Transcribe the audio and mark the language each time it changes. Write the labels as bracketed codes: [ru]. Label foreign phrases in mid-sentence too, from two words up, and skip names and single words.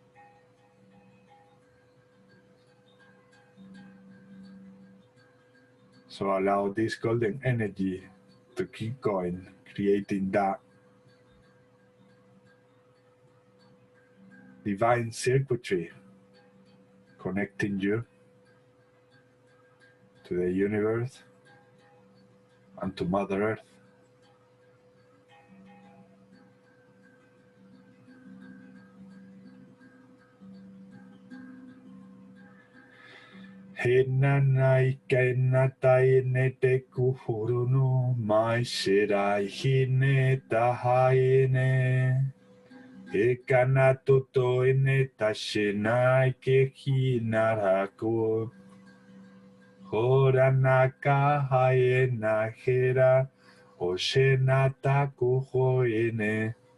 [en] So allow this golden energy to keep going, creating that divine circuitry, connecting you to the universe, and to Mother Earth. Hinanai kenatai nete kuhurunu mai shirai hine tahaine. Ekanato ine tashinai ke hinaraku. Horanaka haena hera oshenata kuhoine.